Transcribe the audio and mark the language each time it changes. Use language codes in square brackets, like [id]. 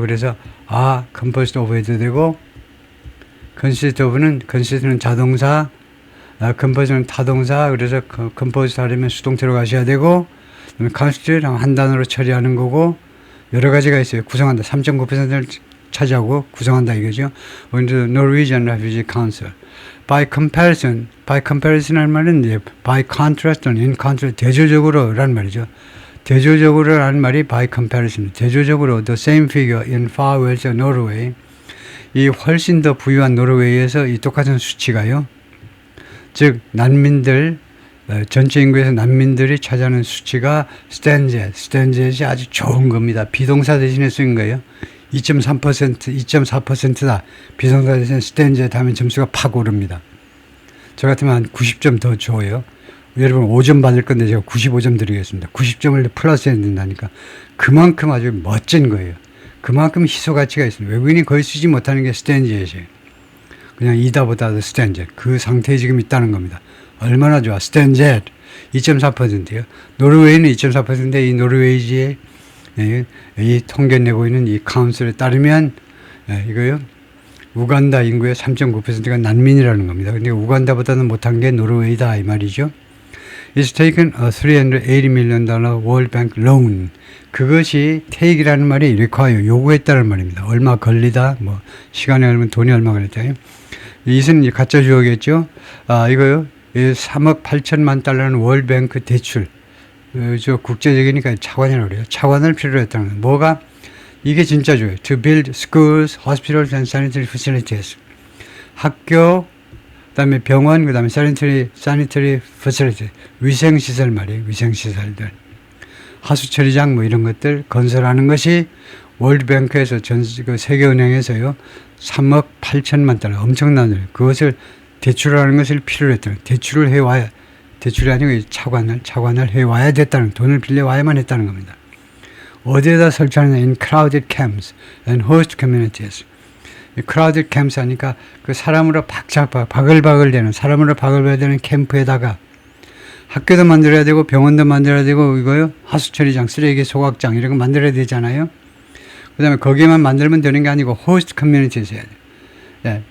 [ko] 그래서 [en] composed of [ko] 해도 되고 consist는 자동사, compose는 타동사. 그래서 compose 하려면 수동태로 가셔야 되고 constitute 한 단어로 처리하는 거고 여러 가지가 있어요. 구성한다. 3.9%를 차지하고 구성한다 이거죠. under Norwegian Refugee Council. [en] by comparison [ko] 할 말은 이제 [en] by contrast [ko] 또는 [en] in contrast [ko] 대조적으로라는 말이죠. 대조적으로라는 말이 [en] by comparison. [ko] 대조적으로 [en] the same figure in far wealthier Norway. [ko] 이 훨씬 더 부유한 노르웨이에서 이 똑같은 수치가요. 즉 난민들 전체 인구에서 난민들이 차지하는 수치가 스탠젯이 아주 좋은 겁니다. 비동사 대신에 쓰인 거예요. 2.4%다. 비동사 대신에 스탠젯 하면 점수가 팍 오릅니다. 저 같으면 한 90점 더 줘요. 여러분 5점 받을 건데 제가 95점 드리겠습니다. 90점을 플러스 해야 된다니까. 그만큼 아주 멋진 거예요. 그만큼 희소 가치가 있습니다. 외국인이 거의 쓰지 못하는 게 스탠젯이에요. 그냥 이다보다도 스탠젯. 그 상태에 지금 있다는 겁니다. 얼마나 좋아. 스탠젯 2.4%요. 노르웨이는 2.4%인데 이 노르웨이지의 이 통계 내고 있는 이 카운슬에 따르면 이거요. 우간다 인구의 3.9%가 난민이라는 겁니다. 근데 우간다보다는 못한 게 노르웨이다 이 말이죠. [en] It's taken a $380 million World Bank loan. [ko] 그것이 take이라는 말이 require 요구했다는 말입니다. 얼마 걸리다, 뭐 시간이 얼마, 돈이 얼마 걸렸다. 이것은 가짜 주어겠죠. 이거요. 3억 8천만 달러는 월뱅크 대출. 저 국제적이니까 차관이라고 그래요. 차관을 필요로 했다는 거예요. 뭐가? 이게 진짜 줘요. [en] To build schools, hospitals and sanitary facilities. [ko] 학교, 그다음에 병원, 그다음에 [en] sanitary facility. [ko] 위생시설 말이에요. 위생시설들. 하수처리장 뭐 이런 것들 건설하는 것이 월드뱅크에서 세계은행에서요. 3억 8천만 달러. 엄청난 일. 그것을 대출하는 것을 필요로 했다는 대출을 해와야 대출이 아니고 차관을 해와야 됐다는 돈을 빌려와야만 했다는 겁니다. 어디에다 설치하느냐 [en] in crowded camps and host communities. crowded camps [ko] 하니까 그 사람으로 바글바글 되는 사람으로 바글바글 되는 캠프에다가 학교도 만들어야 되고 병원도 만들어야 되고 이거요 하수처리장 쓰레기 소각장 이런 거 만들어야 되잖아요. 그 다음에 거기에만 만들면 되는 게 아니고 [en] host communities [ko] 해야 돼요.